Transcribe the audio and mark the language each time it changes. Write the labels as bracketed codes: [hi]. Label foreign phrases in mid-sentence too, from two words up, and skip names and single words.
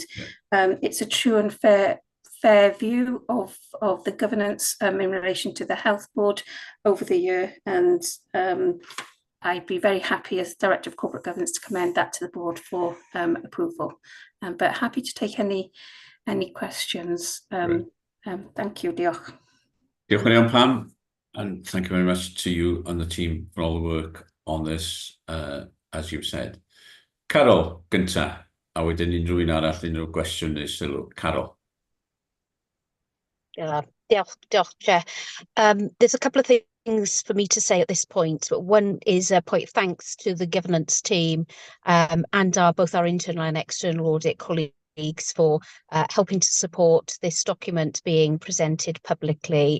[en] It's a true and fair view of the governance in relation to the health board over the year, and I'd be very happy as Director of Corporate Governance to commend that to the board for approval. But happy to take any questions. Thank you, [cy] diolch. Diolch yn iawn, Pam, [en] and thank you very much to you and the team for all the work on this, as you've said. [cy] Carol, gynta, a wedyn unrhyw un arall, unrhyw gwestiwn neu sylw. Carol. Diolch, Chair. [en] There's a couple of things for me to say at this point, but one is a point thanks to the governance team and both our internal and external audit colleagues for helping to support this document being presented publicly.